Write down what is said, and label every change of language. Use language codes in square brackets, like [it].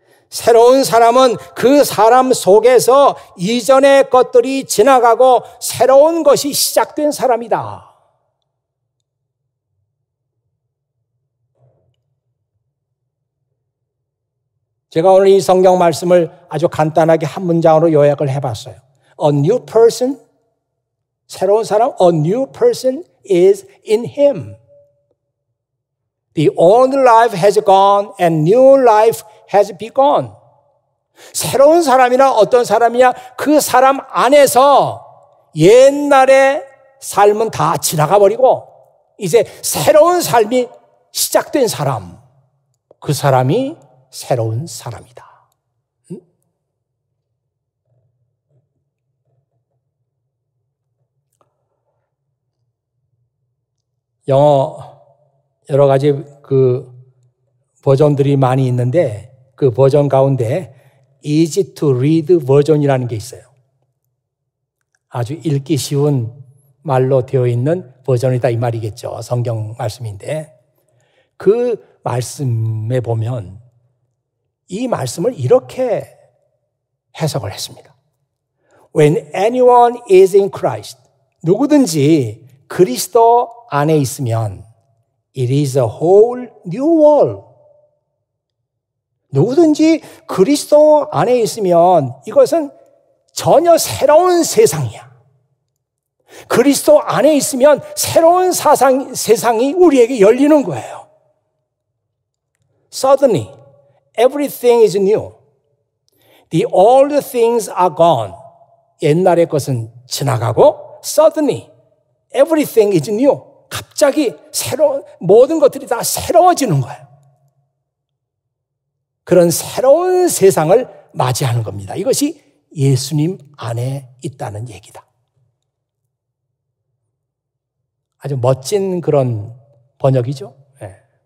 [ko] 새로운 사람은 그 사람 속에서 이전의 것들이 지나가고 새로운 것이 시작된 사람이다. 제가 오늘 이 성경 말씀을 아주 간단하게 한 문장으로 요약을 해봤어요. [en] A new person, [ko] 새로운 사람, [en] a new person is in him. The old life has gone and new life has begun. [ko] 새로운 사람이나 어떤 사람이냐? 그 사람 안에서 옛날의 삶은 다 지나가 버리고 이제 새로운 삶이 시작된 사람. 그 사람이 새로운 사람이다. 영어 여러 가지 그 버전들이 많이 있는데 그 버전 가운데 [en] easy to read [ko] 버전이라는 게 있어요. 아주 읽기 쉬운 말로 되어 있는 버전이다 이 말이겠죠. 성경 말씀인데 그 말씀에 보면 이 말씀을 이렇게 해석을 했습니다. [en] When anyone is in Christ, [ko] 누구든지 그리스도 안에 있으면 [en] it is a whole new world. [ko] 누구든지 그리스도 안에 있으면 이것은 전혀 새로운 세상이야. 그리스도 안에 있으면 새로운 세상이 우리에게 열리는 거예요. [en] Suddenly, everything is new. The old things are gone. [ko] 옛날의 것은 지나가고 [en] suddenly, everything is new. [ko] 갑자기 모든 것들이 다 새로워지는 거예요. 그런 새로운 세상을 맞이하는 겁니다. 이것이 예수님 안에 있다는 얘기다. 아주 멋진 그런 번역이죠. 네.